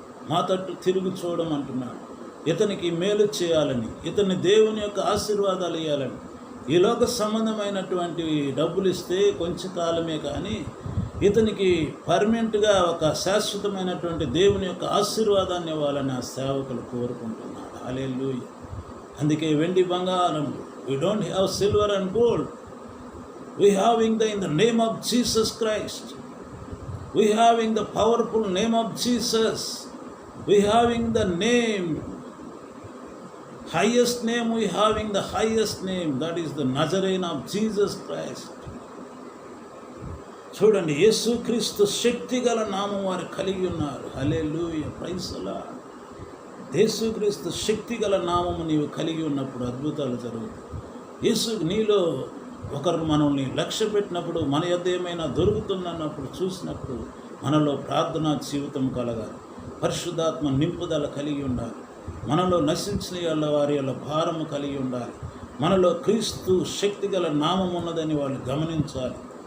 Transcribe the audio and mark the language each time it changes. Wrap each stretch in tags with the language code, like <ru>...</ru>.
<te>మా తట్టు తిరిగి చూడమంటున్నాడు. ఇతనికి మేలు చేయాలని, ఇతన్ని దేవుని యొక్క ఆశీర్వాదాలు ఇవ్వాలని. ఈ లోక సంబంధమైనటువంటి డబ్బులు ఇస్తే కొంచెం కాలమే, కానీ ఇతనికి పర్మనెంట్గా ఒక శాశ్వతమైనటువంటి దేవుని యొక్క ఆశీర్వాదాన్ని ఇవ్వాలని ఆ సేవకులు కోరుకుంటున్నాడు. హల్లెలూయా. అందుకే వెండి బంగారం,</te> <en>we don't have silver and gold, we having in the name of Jesus Christ, we having the powerful name of Jesus, we having the name, highest name, we having the highest name, that is the Nazarene of Jesus Christ.</en> <te>చూడండి, యేసుక్రీస్తు శక్తిగల నామం వారు కలిగి ఉన్నారు. హల్లెలూయా,</te> <en>Praise the lord.</en> <te>యేసుక్రీస్తు శక్తిగల నామము నీవు కలిగి ఉన్నప్పుడు అద్భుతాలు జరుగుతాయి. నీలో ఒకరు మనల్ని లక్ష్య పెట్టినప్పుడు, మన యొద్ద ఏమైనా దొరుకుతుందన్నప్పుడు, చూసినప్పుడు మనలో ప్రార్థనా జీవితం కలగాలి, పరిశుద్ధాత్మ నింపుదల కలిగి ఉండాలి, మనలో నశించిన వారి యొక్క భారము కలిగి ఉండాలి, మనలో క్రీస్తు శక్తిగల నామం ఉన్నదని వాళ్ళు గమనించాలి.</te>